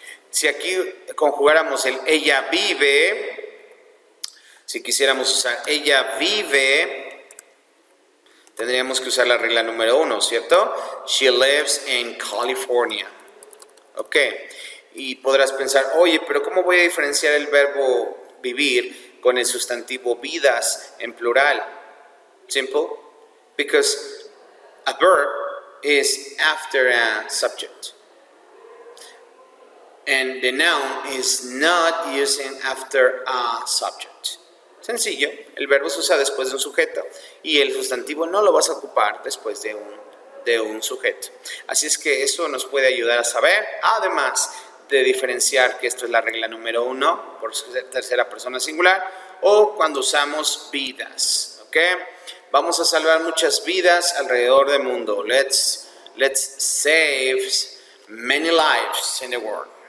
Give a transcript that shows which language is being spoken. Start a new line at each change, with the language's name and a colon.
Spanish: Si aquí conjugáramos el ella vive, si quisiéramos usar ella vive, tendríamos que usar la regla número 1, ¿cierto?
English: She lives in California. Ok.
Spanish: Y podrás pensar, oye, pero ¿cómo voy a diferenciar el verbo vivir con el sustantivo vidas en plural? Simple.
English: Because a verb is after a subject. And the noun is not using after a subject.
Spanish: Sencillo, el verbo se usa después de un sujeto y el sustantivo no lo vas a ocupar después de un sujeto. Así es que eso nos puede ayudar a saber, además de diferenciar que esto es la regla número 1 por tercera persona singular o cuando usamos vidas. ¿Ok? Vamos a salvar muchas vidas alrededor del mundo.
English: Let's save many lives in the world.